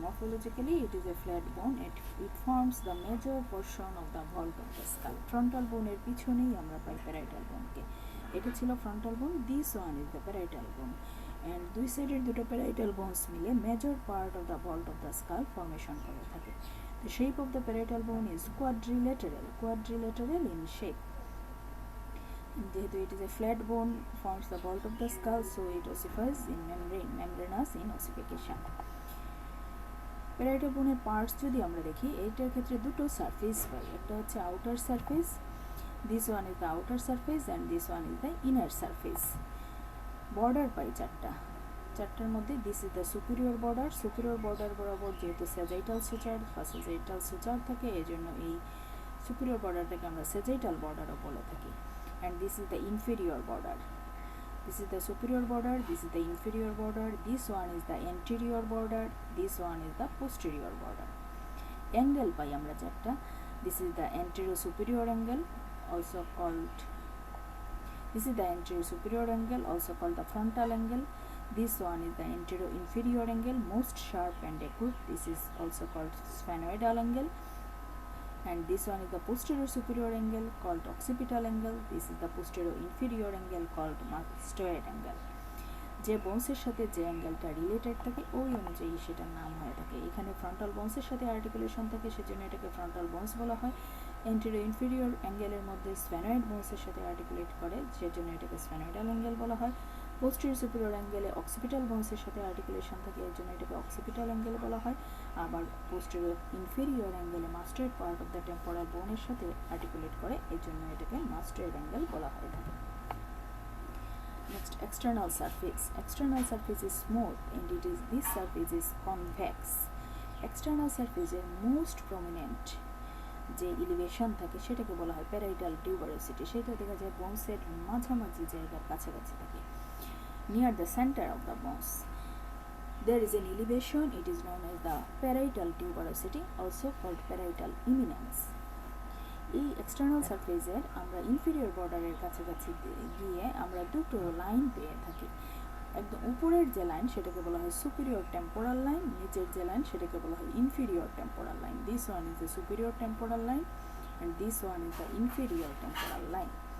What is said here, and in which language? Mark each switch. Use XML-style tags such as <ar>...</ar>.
<en>Morphologically, it is a flat bone. It forms the major portion of the vault of the skull.</en> <bn>Frontal bone এর পিছনেই আমরা পাই parietal bone কে। এটা ছিল frontal bone.</bn> <en>This one is the parietal bone. And</en> <bn>দুই সাইডের দুটো</bn> <en>parietal bones মিলে major part of the vault of the skull formation করে থাকে। The shape of the parietal bone is quadrilateral in shape. যেহেতু it is a flat bone, forms the vault of the skull, so it ossifies in membranous in ossification.</en> <bn>Parietal bone এর parts যদি আমরা দেখি, এইটার ক্ষেত্রে দুটো surface পাই। একটা হচ্ছে</bn> <en>outer surface, this one is the outer surface and this one is the inner surface.</en> <bn>Border পাই চারটার মধ্যে</bn> <en>this is the superior border</en> <bn>বরাবর যেহেতু sagittal suture থাকে, এজন্য এই superior borderটাকে আমরা sagittal borderও বলে থাকি।</bn> <en>And this is the inferior border. This is the superior border, this is the inferior border, this one is the anterior border, this one is the posterior border.</en> <bn>Angle পাই আমরা চারটা।</bn> <en>This is the anterior superior angle, also called This is the anterior superior angle, also called the frontal angle. This one is the anterior inferior angle, most sharp and acute. This is also called sphenoidal angle. And this one is the posterior superior angle, called occipital angle. This is the posterior inferior angle, called mastoid angle.</en> <bn>যে বোনসের সাথে যে অ্যাঙ্গেলটা related থাকে ওই অনুযায়ী সেটার নাম হয়ে থাকে। এখানে ফ্রন্টাল বোনসের সাথে আর্টিকুলেশন থাকে, সেজন্য এটাকে ফ্রন্টাল বোনস বলা হয়। এন্টেরিয়র ইনফেরিয়র অ্যাঙ্গেলের মধ্যে স্ফেনয়েড বোনসের সাথে আর্টিকুলেট করে, সেজন্য এটাকে স্ফেনয়েডাল অ্যাঙ্গেল বলা হয়। পোস্টেরিয়র সুপিরিয়র অ্যাঙ্গেলে অক্সিপিটাল বোনসের সাথে আর্টিকুলেশন থাকে, এর জন্য এটাকে অক্সিপিটাল অ্যাঙ্গেল বলা হয়। আবার পোস্টেরিয়র ইনফেরিয়র অ্যাঙ্গেলে মাস্টয়েড পার্ট অফ দ্য টেম্পোরাল বোনের সাথে আর্টিকুলেট করে, এর জন্য এটাকে মাস্টয়েড অ্যাঙ্গেল বলা হয়ে থাকে।</bn> <en>Next, external surface. External surface is smooth and this surface is convex.</en> <bn>External surface এর most prominent যে ইলিভেশন থাকে সেটাকে বলা হয় প্যারাইটাল টিউবারোসিটি। সেটা দেখা যায় বোনসের মাঝামাঝি জায়গার কাছাকাছি থাকে।</bn> <en>Near the center of the bones there is an elevation. It is known as the parietal tuberosity, also called parietal eminence.</en> <bn>এই এক্সটার্নাল সারফেসের আমরা ইনফেরিয়র বর্ডারের কাছাকাছি গিয়ে আমরা দুটো লাইন পেয়ে থাকি। একদম উপরের যে লাইন সেটাকে বলা হয় সুপিরিয়র টেম্পোরাল লাইন, নিচের যে লাইন সেটাকে বলা হয় inferior temporal line.</bn> <en>This one is the superior temporal line and this one is the inferior temporal line.</en>